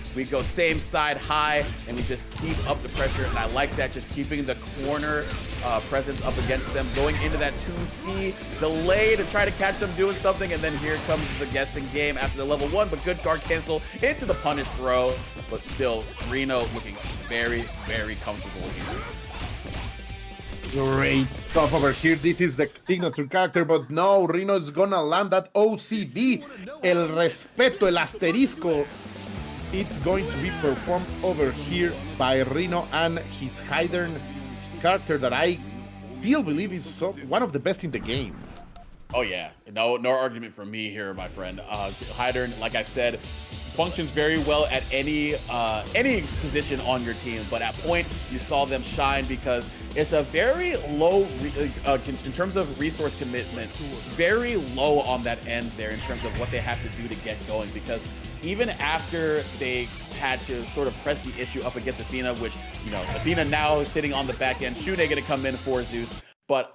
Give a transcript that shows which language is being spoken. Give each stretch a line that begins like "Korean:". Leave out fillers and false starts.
English: We go same side high, and we just keep up the pressure, and I like that, just keeping the corner presence up against them, going into that 2C delay to try to catch them doing something, and then here comes the guessing game after the level 1, but good guard cancel into the punish throw, but still, Rino looking very comfortable here. Great stuff over here. This is the signature character, but no, Rino is gonna land that OCD.
Spanish: El respeto, el asterisco.
English: It's going to be performed over here by Rino and his Heidern character that I still believe is one of the best in the game. Oh yeah, no argument from me here, my friend. Heidern, like I said, functions very well at any position on your team, but at point you saw them shine because it's a very low, in terms of resource commitment, very low on that end there in terms of what they have to do to get going, because even after they had to sort of press the issue up against Athena, which, you know, Athena now sitting on the back end, Shun'ei gonna come in for ZEUS, but